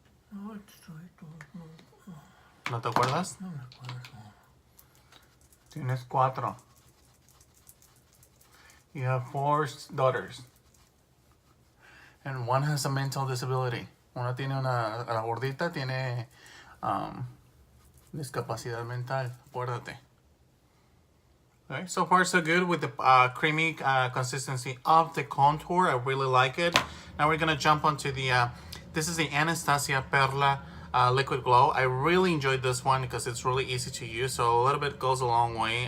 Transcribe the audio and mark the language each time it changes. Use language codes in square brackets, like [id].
[es] No, estoy todo. ¿No te acuerdas? No me acuerdo. Tienes 4. [en] You have 4 daughters. And one has a mental disability. [es] Una tiene la gordita tiene discapacidad mental. Acuérdate. [en] Okay, so far so good with the creamy consistency of the contour. I really like it. Now we're gonna jump onto the, this is the Anastacio Perla Liquid Glow. I really enjoyed this one because it's really easy to use. So a little bit goes a long way.